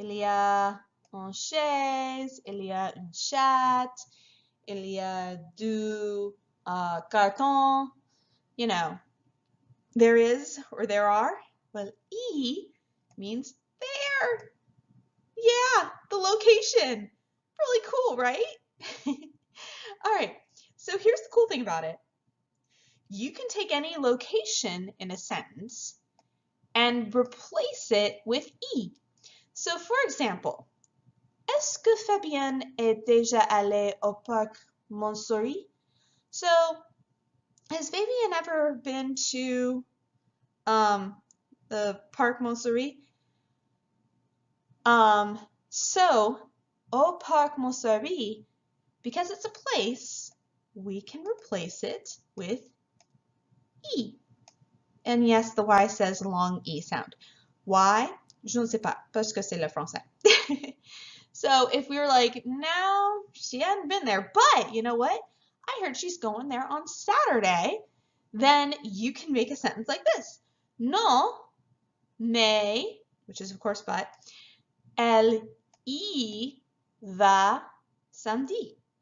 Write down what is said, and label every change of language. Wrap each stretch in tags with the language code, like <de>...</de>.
<fr>Il y a une chaise, il y a une chatte, il y a du carton.</fr> <en>You know, there is or there are. Well, E means there. Yeah, the location. Really cool, right? All right, so here's the cool thing about it. You can take any location in a sentence and replace it with E. So for example,</en> <fr>est-ce que Fabienne est déjà allée au parc Montsouris?</fr> <en>So has Fabienne ever been to the parc Montsouris? So</en> <fr>au parc Montsouris,</fr> <en>because it's a place, we can replace it with E. And yes, the Y says long E sound. Why?</en> <fr>Je ne sais pas, parce que c'est le français.</fr> <en>So if we were like, no, she hadn't been there, but you know what? I heard she's going there on Saturday. Then you can make a sentence like this.</en> <fr>Non, mais,</fr> <en>which is of course but,</en> <fr>elle y va samedi.</fr>